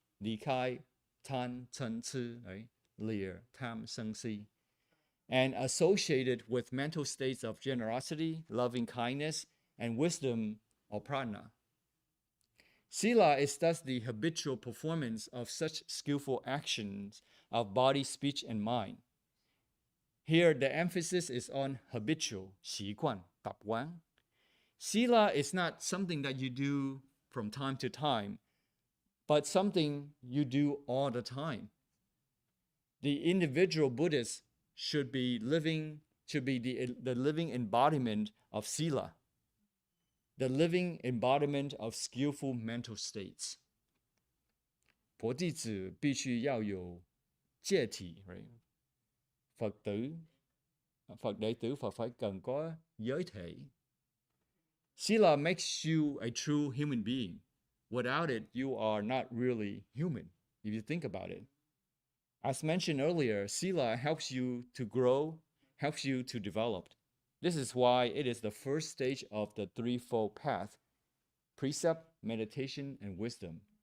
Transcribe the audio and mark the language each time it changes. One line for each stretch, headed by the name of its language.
English: Li kai, tan, chen, ci, lir, tam, seng, si. And associated with mental states of generosity, loving kindness, and wisdom or prana. Sila is thus the habitual performance of such skillful actions of body, speech, and mind. Here, the emphasis is on habitual, 习惯, tập quán. Sila is not something that you do from time to time, but something you do all the time. The individual Buddhist should be the living embodiment of sila, the living embodiment of skillful mental states.
Chinese: 佛弟子必须要有戒体, right?
Vietnamese: Phật đệ tử phải cần có giới thể.
English: Sila makes you a true human being. Without it, you are not really human, if you think about it. As mentioned earlier, Sila helps you to grow, helps you to develop. This is why it is the first stage of the threefold path: precept, meditation, and wisdom.